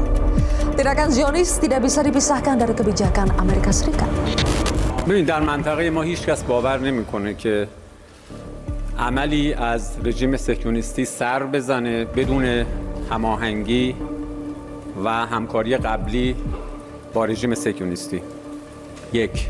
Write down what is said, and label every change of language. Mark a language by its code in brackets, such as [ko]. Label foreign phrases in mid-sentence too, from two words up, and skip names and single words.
[id] Tindakan Zionis tidak bisa dipisahkan dari kebijakan Amerika Serikat. [fa] ببین در منطقه ما هیچ کس باور نمیکنه که عملی از رژیم صهیونیستی سر بزنه بدون هماهنگی و همکاری قبلی با رژیم صهیونیستی. یک.